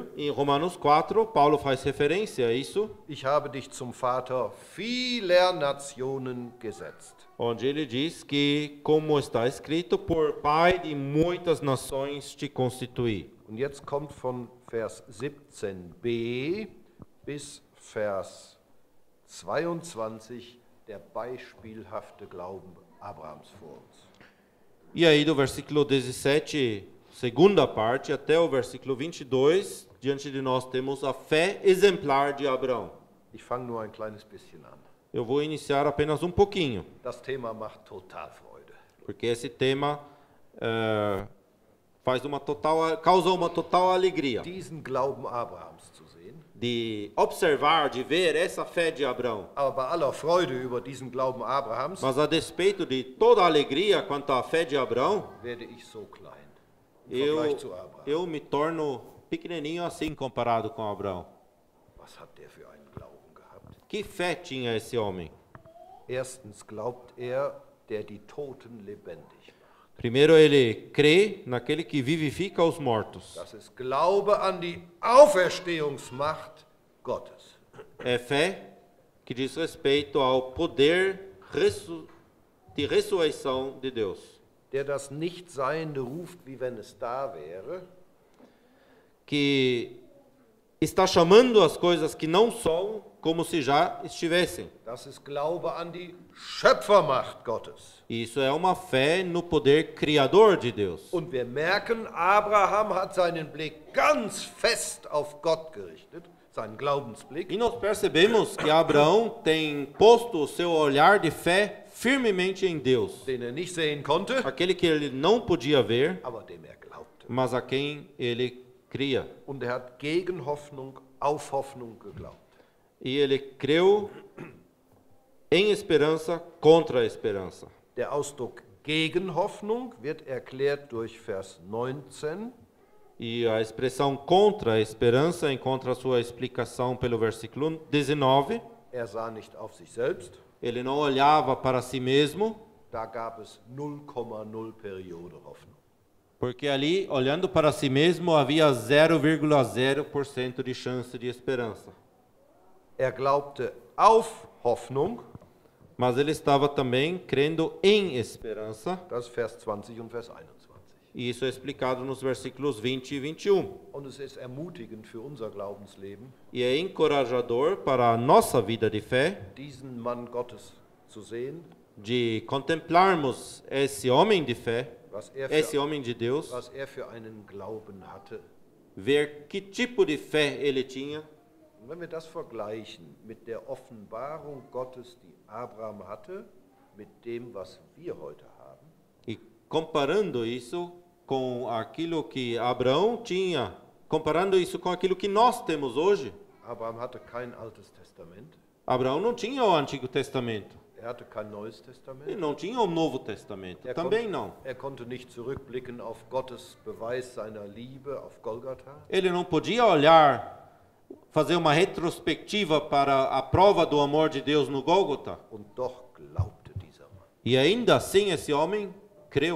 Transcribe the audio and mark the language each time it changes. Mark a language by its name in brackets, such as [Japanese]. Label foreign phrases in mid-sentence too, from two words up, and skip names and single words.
[Portuguese] Em Romanos 4, Paulo faz referência a isso, [German] Ich habe dich zum Vater vieler Nationen gesetzt. [Portuguese] onde ele diz que, como está escrito, por pai de muitas nações te constituí. [German] Und jetzt kommt von Vers 17b bis Vers 22 der beispielhafte Glauben Abrahams vor uns. [Portuguese] E aí do versículo 17, segunda parte, até o versículo 22, diante de nós temos a fé exemplar de Abraão. [German] Ich fange nur ein kleines bisschen an. [Portuguese] Eu vou iniciar apenas um pouquinho, [German] Das Thema macht total Freude. [Portuguese] porque esse tema causa uma total alegria [German] Diesen Glauben Abrahams zu sehen, [Portuguese] de observar, de ver essa fé de Abraão. [German] aber bei aller Freude über diesen Glauben Abrahams [Portuguese] Mas a despeito de toda a alegria quanto à fé de Abraão, [German] werde ich so klein im Vergleich zu Abraham. [Portuguese] eu me torno pequenininho assim comparado com Abraão. [German] Was hat der für einen Glauben gehabt? [Portuguese] Que fé tinha esse homem? [German] Erstens glaubt er, der die Toten lebendig macht. [Portuguese] Primeiro, ele crê naquele que vivifica os mortos. [German] Das ist Glaube an die Auferstehungsmacht Gottes. [Portuguese] É fé que diz respeito ao poder de ressurreição de Deus. [German] Der das Nichtseiende ruft, wie wenn es da wäre. [Portuguese] Que está chamando as coisas que não são como se já estivessem. [German] Das ist Glaube an die Schöpfermacht Gottes. [Portuguese] E isso é uma fé no poder criador de Deus. [German] Und wir merken, Abraham hat seinen Blick ganz fest auf Gott gerichtet, seinen Glaubensblick. [Portuguese] E nós percebemos que Abraão tem posto o seu olhar de fé firmemente em Deus. [German] Den er nicht sehen konnte, [Portuguese] Aquele que ele não podia ver, [German] aber dem er glaubte. [Portuguese] mas a quem ele cria. [German] Und er hat gegen Hoffnung auf Hoffnung geglaubt. [Portuguese] E ele creu em esperança contra a esperança. [German] Der Ausdruck gegen Hoffnung wird erklärt durch Vers 19. [Portuguese] E a expressão contra a esperança encontra sua explicação pelo versículo 19. [German] Er sah nicht auf sich selbst, [Portuguese] Ele não olhava para si mesmo, [German] da gab es 0,0 Periode Hoffnung. [Portuguese] porque ali, olhando para si mesmo, havia 0,0% de chance de esperança. [German] Er glaubte auf Hoffnung, [Portuguese] Mas ele estava também crendo em esperança, [German] das ist Vers 20 und Vers 21. [Portuguese] e isso é explicado nos versículos 20 e 21. [German] Und es ist ermutigend für unser Glaubensleben, [Portuguese] E é encorajador para a nossa vida de fé, [German] diesen Mann Gottes zu sehen, [Portuguese] de contemplarmos esse homem de fé, [German] was er [Portuguese] esse [German] für, [Portuguese] homem de Deus, [German] was er für einen Glauben hatte. [Portuguese] ver que tipo de fé ele tinha. [German] Und wenn wir das vergleichen mit der Offenbarung Gottes, die Abraham hatte, mit dem, was wir heute haben, [Portuguese] E comparando isso com aquilo que Abraão tinha, comparando isso com aquilo que nós temos hoje, [German] Abraham hatte kein Altes Testament. [Portuguese] Abraão não tinha o Antigo Testamento. [German] hatte kein Neues [Portuguese] Ele [German] Testament. [Portuguese] não tinha o Novo Testamento, também não. [German] Konnte nicht zurückblicken auf Gottes Beweis seiner Liebe auf Golgatha. [Portuguese] Ele não podia olhar, fazer uma retrospectiva para a prova do amor de Deus no Gólgota. [German] Und doch glaubte dieser Mann. [Portuguese] E ainda assim esse homem creu.